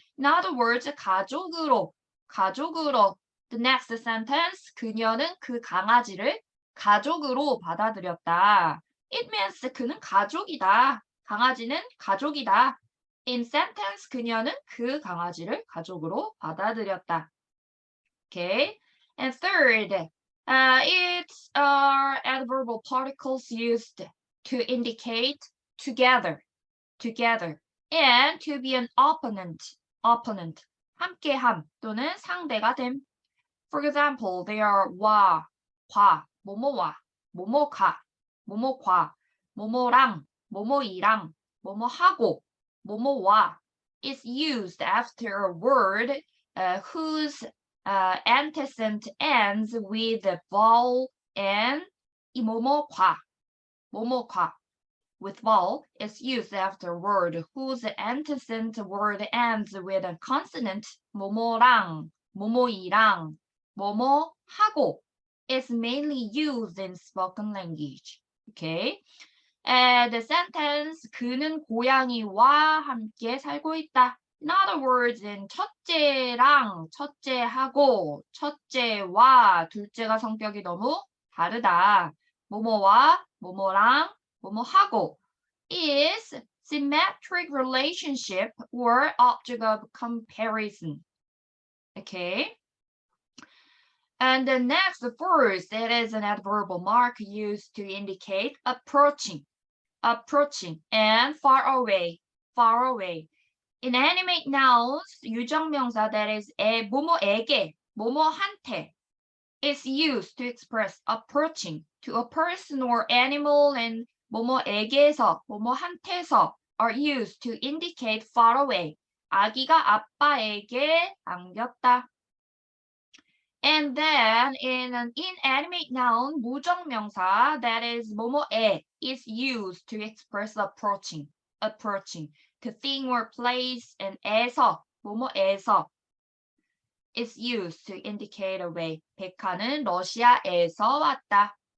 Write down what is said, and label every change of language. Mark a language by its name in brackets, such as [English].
[English] In other words, [Korean] 가족으로. [English] The next sentence, [Korean] 그녀는 그 강아지를 가족으로 받아들였다. [English] It means [Korean] 그는 가족이다. 강아지는 가족이다. [English] In sentence, [Korean] 그녀는 그 강아지를 가족으로 받아들였다. [English] Okay. And third, it's adverbial particles used to indicate together, and to be an opponent, [Korean] 함께함 또는 상대가 됨. [English] For example, they are [Korean] 와, 과, 뭐뭐와, 뭐뭐가, 뭐뭐과, 뭐뭐랑, 뭐뭐이랑, 뭐뭐하고, [English] 뭐뭐와 is used after a word whose antecedent ends with the vowel and 이 뭐뭐과 with vowel is used after a word whose antecedent word ends with a consonant. [Korean] 뭐뭐랑, 뭐뭐이랑, 뭐뭐하고 [English] is mainly used in spoken language. Okay. The sentence, [Korean] 그는 고양이와 함께 살고 있다. [English] In other words, in [Korean] 첫째랑 첫째하고 첫째와 둘째가 성격이 너무 다르다. 뭐뭐와 뭐뭐랑 뭐뭐하고 [English] is symmetric relationship or object of comparison. Okay. And the next first, it is an adverbial mark used to indicate approaching and far away. Inanimate nouns, 유정명사 that is [Korean] 뭐뭐에게, 뭐뭐한테 [English] is used to express approaching to a person or animal, and [Korean] 뭐뭐에게서, 뭐뭐한테서 [English] are used to indicate far away. [Korean] 아기가 아빠에게 안겼다. [English] And then in an inanimate noun, 무정명사 that is 뭐뭐에 is used to express approaching to thing or place, and [Korean] 에서, 뭐뭐에서 [English] is used to indicate a way. [Korean] 백화는 러시아에서 왔다.